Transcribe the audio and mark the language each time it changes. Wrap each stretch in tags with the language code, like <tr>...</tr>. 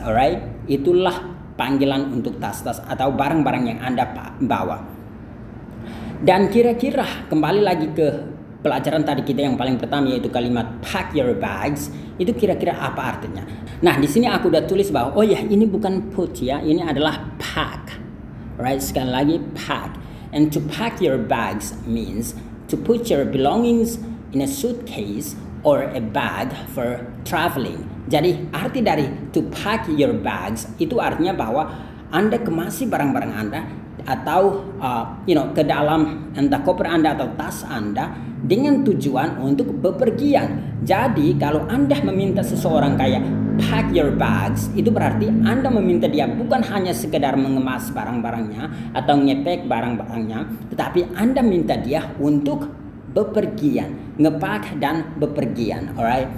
<id>Alright, itulah panggilan untuk tas-tas atau barang-barang yang Anda bawa. Dan kira-kira kembali lagi ke pelajaran tadi kita yang paling pertama, yaitu kalimat</id> <en>pack your bags.</en> <id>Itu kira-kira apa artinya? Nah, di sini aku udah tulis bahwa oh ya, ini bukan put ya, ini adalah pack. Right, sekali lagi pack.</id> <en>And to pack your bags means to put your belongings in a suitcase or a bag for traveling.</en> <id>Jadi arti dari</id> <en>to pack your bags</en> <id>itu artinya bahwa Anda kemasi barang-barang Anda atau ke dalam entah koper Anda atau tas Anda dengan tujuan untuk bepergian. Jadi kalau Anda meminta seseorang kayak</id> <en>pack your bags,</en> <id>itu berarti Anda meminta dia bukan hanya sekedar mengemas barang-barangnya atau ngepek barang-barangnya, tetapi Anda minta dia untuk bepergian, ngepak dan bepergian, alright?</id>